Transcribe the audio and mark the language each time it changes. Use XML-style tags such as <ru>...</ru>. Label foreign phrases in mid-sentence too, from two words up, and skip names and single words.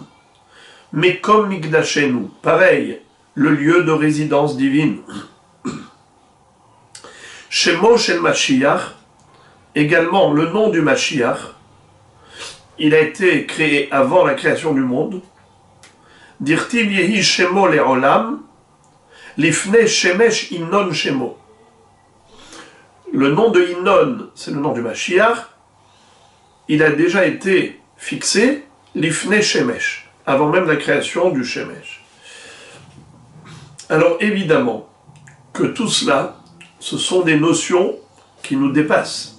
<he>מקום מקדשנו,</he> <fr>pareil, le lieu de résidence divine.</fr> <he>שמו של משיח,</he> <fr>également le nom du Mashiach, il a été créé avant la création du monde.</fr> <he>דכתיב יהי שמו לעולם, לפני שמש ינון שמו.</he> <fr>Le nom de Innon, c'est le nom du Mashiach, il a déjà été fixé,</fr> <he>לפני שמש,</he> <fr>avant même la création du Shemesh. Alors évidemment que tout cela, ce sont des notions qui nous dépassent.</fr>